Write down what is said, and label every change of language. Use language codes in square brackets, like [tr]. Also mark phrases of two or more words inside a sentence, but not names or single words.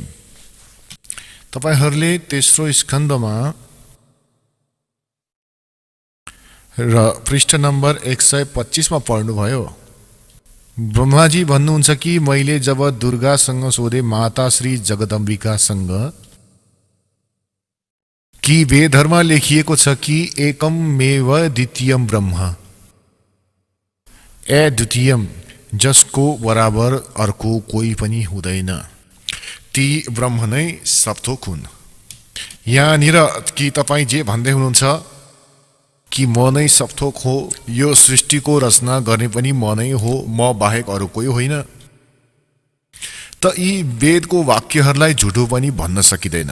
[ne] तपाईहरूले तेस्रो स्कन्दमा र पृष्ठ नम्बर 125 मा पढ्नुभयो। ब्रह्माजी भन्नुहुन्छ कि मैले जब दुर्गासँग सोधे माता श्री जगदम्बिकासँग कि वेदहरूमा लेखिएको छ कि [sa] एकमेव द्वितीयम ब्रह्म, [ne] अद्वितीयम, जसको बराबर अर्को कोही पनि हुँदैन, ती ब्रह्म नै सप्थोक हुन्। यहाँनिर कि तपाईँ जे भन्दै हुनुहुन्छ कि म नै सप्थोक हो, यो सृष्टिको रचना गर्ने पनि म नै हो, म बाहेक अरू कोही होइन, त यी वेदको वाक्यहरूलाई झुटो पनि भन्न सकिँदैन।